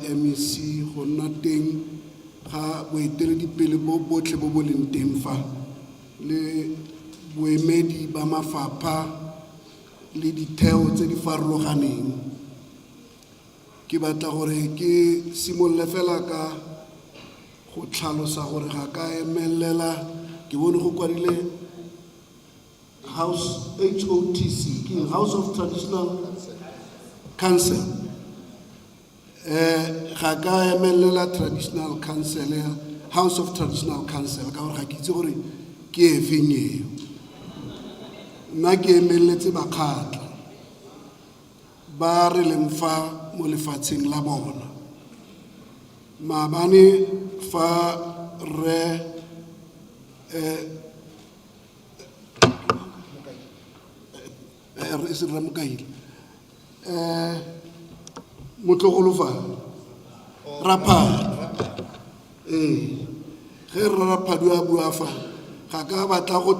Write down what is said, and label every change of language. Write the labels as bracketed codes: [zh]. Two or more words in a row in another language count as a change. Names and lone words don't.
[tn] MEC go nna teng ga boeteledipele bo botlhe bo bo leng teng fa le boemedi ba mafapha le ditheo tse di farologaneng ke batla gore ke simolle fela ka go tlhalosa gore ga ka emelela ke bone go kwadile House, HOTC, House of Traditional Council. Ga ka emelela Traditional Council, House of Traditional Council, ka gore ga ke itse gore ke e feng eo. Nna ke emeletse bakgatla ba re leng fa mo lefatsheng la bona. Maabane fa re Ramokaile Motlogolofa Raphadi ge re Raphadi a bua fa ga ka batla go